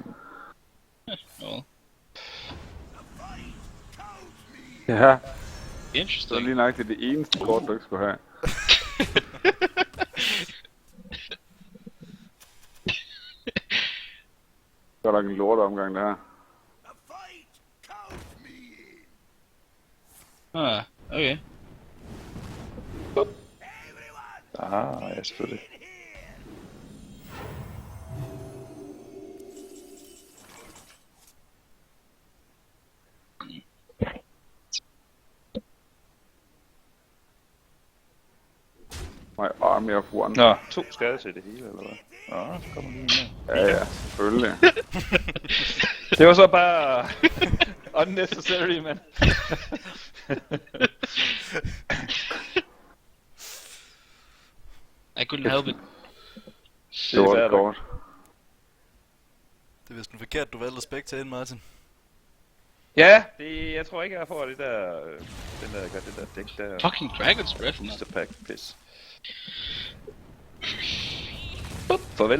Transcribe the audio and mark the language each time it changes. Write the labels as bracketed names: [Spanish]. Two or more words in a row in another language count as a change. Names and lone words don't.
[Danish] Nå. Ja, så er [English] Interesting. [Danish] lige nok det eneste kort, du ikke skulle have. Så er der en lorteomgang, det her. [English] A fight count me in. Ah, okay. [Danish] Ah, ja, selvfølgelig. [English] My army of one. [Danish] Nå, 2 skade til det hele, eller hvad? Nå, så kommer lige med. Ja, selvfølgelig. Det var så bare unnecessary, mand. [English] I couldn't help it. [Danish] Det var fair et nok. kort. Det er vist en forkert, du valgte Spectre ind, Martin. Ja, jeg tror ikke, jeg får det der, det der dæk der. [English] Fucking Dragon's Breath, man. Booster pack, [Danish] pis. Farvel.